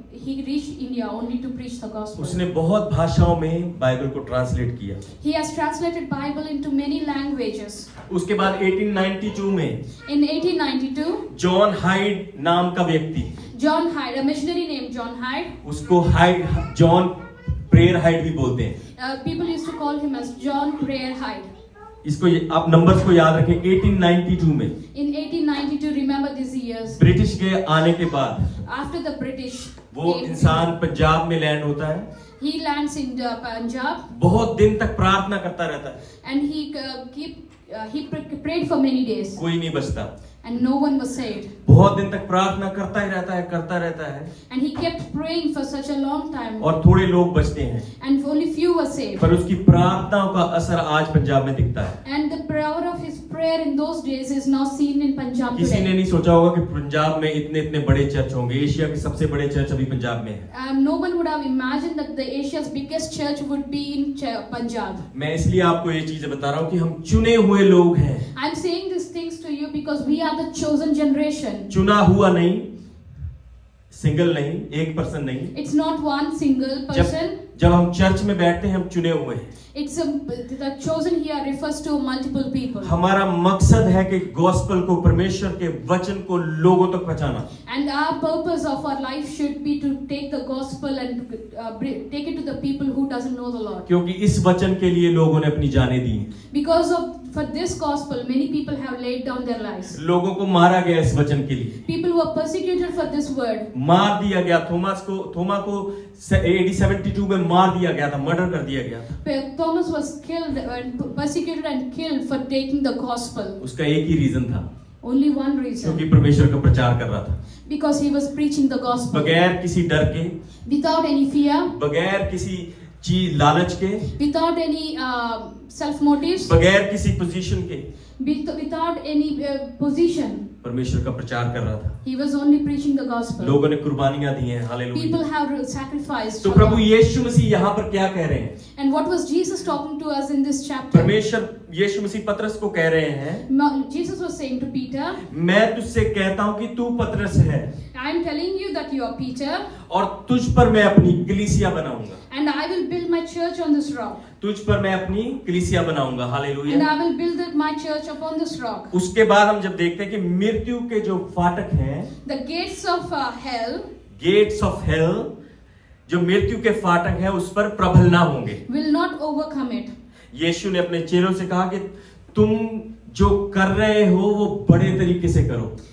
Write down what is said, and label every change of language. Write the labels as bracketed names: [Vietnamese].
[English] He reached India only to preach the gospel. [Hindi] उसने बहुत भाषाओं में बाइबल को ट्रांसलेट किया। [English] He has translated Bible into many languages. [Hindi] उसके बाद 1892 में [English] In 1892, [Hindi] जॉन हाइड नाम का व्यक्ति, [English] John Hyde, a missionary named John Hyde, [Hindi] उसको हाइड, जॉन प्रेयर हाइड भी बोलते हैं। [English] people used to call him as John Prayer Hyde. [Hindi] इसको आप नंबर्स को याद रखें। 1892 में [English] In 1892, remember these years. [Hindi] British के आने के बाद [English] After the British, [Hindi] वो इंसान पंजाब में लैंड होता है। [English] he lands in Punjab, [Hindi] बहुत दिन तक प्रार्थना करता रहता है, [English] and he prayed for many days, [Hindi] कोई नहीं बचता। [English] and no one was saved. [Hindi] बहुत दिन तक प्रार्थना करता ही रहता है, करता रहता है, [English] And he kept praying for such a long time, [Hindi] और थोड़े लोग बचते हैं, [English] and only few were saved. [Hindi] पर उसकी प्रार्थनाओं का असर आज पंजाब में दिखता है। [English] And the power of his prayer in those days is now seen in Punjab [Hindi] किसी ने [English] today. [Hindi] नहीं सोचा होगा कि पंजाब में इतने इतने बड़े चर्च होंगे। एशिया के सबसे बड़े चर्च अभी पंजाब में है। [English] No one would have imagined that the Asia's biggest church would be in Punjab. [Hindi] मैं इसलिए आपको ये चीजें बता रहा हूँ कि हम चुने हुए लोग हैं। [English] I'm saying these things to you because we are the chosen generation. [Hindi] चुना हुआ नहीं, सिंगल नहीं, एक पर्सन नहीं। [English] It's not one single person. [Hindi] जब हम चर्च में बैठते हैं हम चुने हुए हैं। [English] The chosen here refers to multiple people. [Hindi] हमारा मकसद है कि गॉस्पेल को, परमेश्वर के वचन को लोगों तक पहुंचाना। [English] And our purpose of our life should be to take the gospel and take it to the people who doesn't know the Lord. [Hindi] क्योंकि इस वचन के लिए लोगों ने अपनी जानें दी हैं। [English] Because of for this gospel, many people have laid down their lives. [Hindi] लोगों को मारा गया इस वचन के लिए, [English] People were persecuted for this word. [Hindi] मार दिया गया। थोमा को AD 72 में मार दिया गया था, मर्डर कर दिया गया था। [English] Thomas was killed and persecuted and killed for taking the gospel. [Hindi] उसका एक ही रीजन था, [English] Only one reason. [Hindi] क्योंकि परमेश्वर का प्रचार कर रहा था, [English] Because he was preaching the gospel. [Hindi] बगैर किसी डर के, [English] Without any fear, [Hindi] बगैर किसी चीज लालच के, [English] without any self motives, [Hindi] बगैर किसी पोजीशन के, [English] without any position. [Hindi] परमेश्वर का प्रचार कर रहा था। [English] He was only preaching the gospel. [Hindi] लोगों ने कुर्बानियां दी हैं, हालेलुया। [English] People have sacrificed. [Hindi] तो [English] for [Hindi] प्रभु [English] God. [Hindi] यीशु मसीह यहाँ पर क्या कह रहे हैं? [English] And what was Jesus talking to us in this chapter? [Hindi] परमेश्वर यीशु मसीह पतरस को कह रहे हैं, [English] Jesus was saying to Peter, [Hindi] मैं तुझसे कहता हूँ कि तू पतरस है, [English] I am telling you that you are Peter, [Hindi] और तुझ पर मैं अपनी कलीसिया बनाऊंगा। [English] and I will build my church on this rock. [Hindi] तुझ पर मैं अपनी कलीसिया बनाऊंगा, [English] And [Hindi] hallelujah. [English] I will build my church upon this rock. [Hindi] उसके बाद हम जब देखते हैं कि मृत्यु के जो फाटक हैं, [English] The gates of hell gates of hell, [Hindi] जो मृत्यु के फाटक हैं, उस पर प्रबल ना होंगे। [English] will not overcome it. [Hindi] यीशु ने अपने चेलों से कहा कि तुम जो कर रहे हो वो बड़े तरीके से करो।